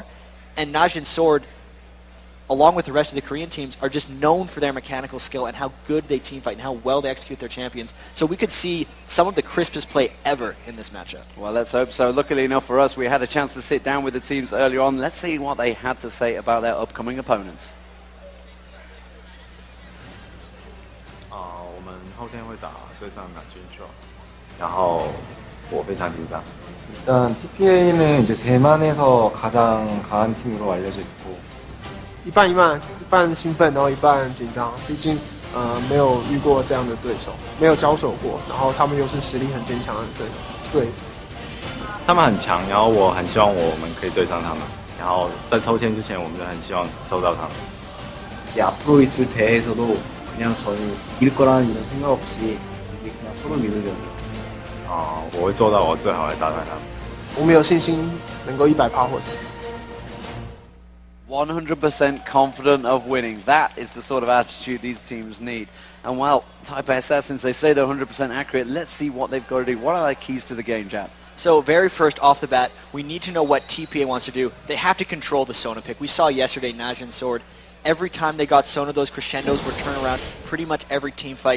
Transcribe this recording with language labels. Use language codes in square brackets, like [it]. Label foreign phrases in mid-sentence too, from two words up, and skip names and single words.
[en] And NaJin Sword, along with the rest of the Korean teams, are just known for their mechanical skill and how good they team fight and how well they execute their champions. So we could see some of the crispest play ever in this matchup. Well, let's hope so. Luckily enough for us, we had a chance to sit down with the teams earlier on. Let's see what they had to say about their upcoming opponents. [zh] 们后天会打对上NaJin Show，然后我非常紧张。 [ko] 일단 TPA는 이제 대만에서 가장 강한 팀으로 알려져 있고 [zh] 一半一半，一半兴奋，然后一半紧张。毕竟没有遇过这样的对手，没有交手过，然后他们又是实力很坚强的队。他们很强，然后我很希望我们可以对上他们。然后在抽签之前，我们就很希望抽到他们。 [ko] 이제 앞으로 있을 대회에서도 그냥 저는 이길 거라는 이런 생각 없이 그냥 서로 믿으려고. [zh] 我会做到我最好来打败他们。我们有信心能够100%获胜。 [en] 100% confident of winning. That is the sort of attitude these teams need. And while Taipei Assassins, they say they're 100% accurate, let's see what they've got to do. What are their keys to the game, Jap? So very first off the bat, we need to know what TPA wants to do. They have to control the Sona pick. We saw yesterday NaJin Sword. Every time they got Sona, those crescendos were turn around pretty much every team fight.